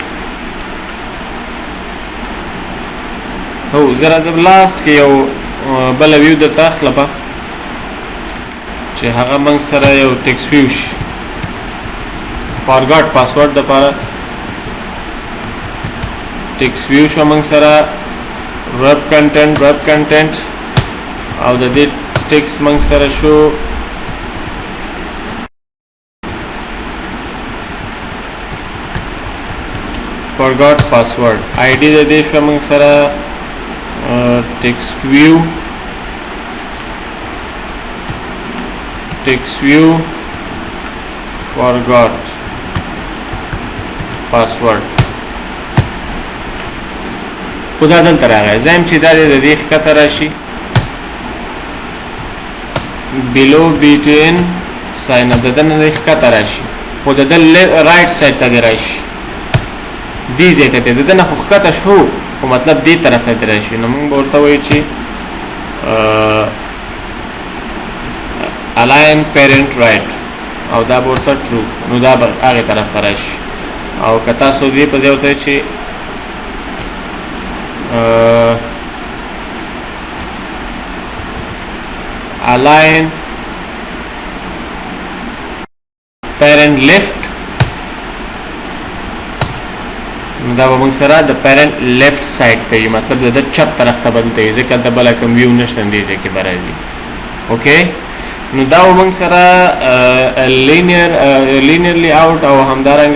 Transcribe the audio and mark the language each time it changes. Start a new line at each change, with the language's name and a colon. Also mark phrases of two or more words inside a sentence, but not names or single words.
Pashto: هو زه راځم لاست کې یو بله ویو درته اخلمه چې هغه موږ سره یو
English: text view
Pashto: شي
English: forgot password
Pashto: دپاره
English: text view
Pashto: شو موږ سره
English: web content
Pashto: او د دې ټکس موږ سره شو
English: forgot password ID
Pashto: د دې شو موږ سره
English: text view forgot password
Pashto: خدا دلته راغی زم چې دا د دې ښکته راشي
English: below between sign up
Pashto: د دنه د ښکته راشي خو د
English: right side
Pashto: ته راشي دې ځای ته د دنه خو ښکته شو خو مطلب دې طرف ته راشي نو موږ ورته وایو چې
English: align parent right
Pashto: او دا ورته true نو دا به هغې طرف ته راشي او که تاسو دې په ځای ورته وایئ چې
English: align parent left
Pashto: نو دا به موږ سره د
English: parent left side
Pashto: ته وي مطلب د چپ طرف ته به دلته وي ځکه دلته بله کوم ویو نشته دې ځای کې به راځي اوکې نو دا به موږ سره
English: linear layout
Pashto: او همدارنګه